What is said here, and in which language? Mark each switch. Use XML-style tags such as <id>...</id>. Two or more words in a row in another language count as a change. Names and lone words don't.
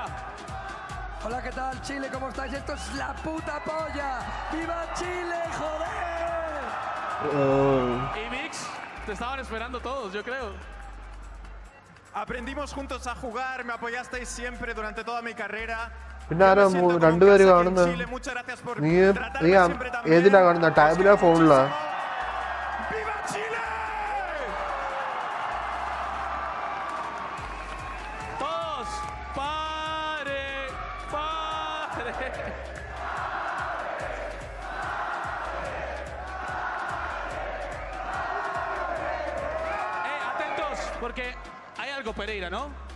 <es>Hola, ¿qué tal, Chile? ¿Cómo estáis? Esto es la puta polla. ¡Viva Chile, joder! Y Mix, te estaban esperando todos, yo creo. Aprendimos juntos a jugar, me apoyasteis siempre durante toda mi carrera. Pinara Chile,</es> <ml>രണ്ടുപേര് കാണുന്ന</ml> <es>muchas gracias por</es> <ml>നീ</ml> <es>tratarme siempre tan bien.</es> <ml>ഏതിലാ കാണുന്ന ടാബിലാ ഫോണിലാ</ml> <es>¡Viva Chile! Todos, pare. Atentos, porque hay algo, Pereira, ¿no?</es>